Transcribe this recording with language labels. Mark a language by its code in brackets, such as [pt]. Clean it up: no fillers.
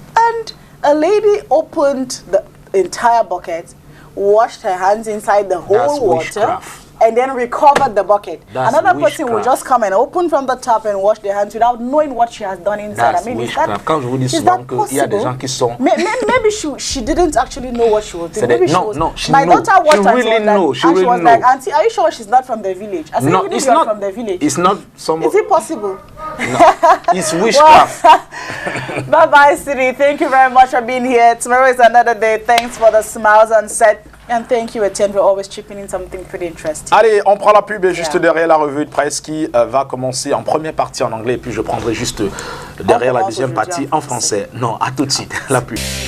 [en] And a lady opened the entire bucket, washed her hands inside the whole water, and then recovered the bucket. Another person will just come and open from the top and wash their hands without knowing what she has done inside. [fr] That's Quand je vous dis souvent qu'il y a des gens qui sont... [en] Maybe she didn't actually know what she was doing. Maybe my daughter watched and she was like, Auntie, are you sure she's not from the village? I said, even if you're from the village. It's not somebody... Is it possible? No, it's witchcraft. Bye-bye, Siri. Thank you very much for being here. Tomorrow is another day. Thanks for the smiles on set. And thank you, Etienne, for always chipping in something pretty interesting. [fr] Allez, on prend la pub et juste derrière la revue de presse qui va commencer en première partie en anglais et puis je prendrai juste derrière la deuxième partie en français. Non, à tout de suite, la pub.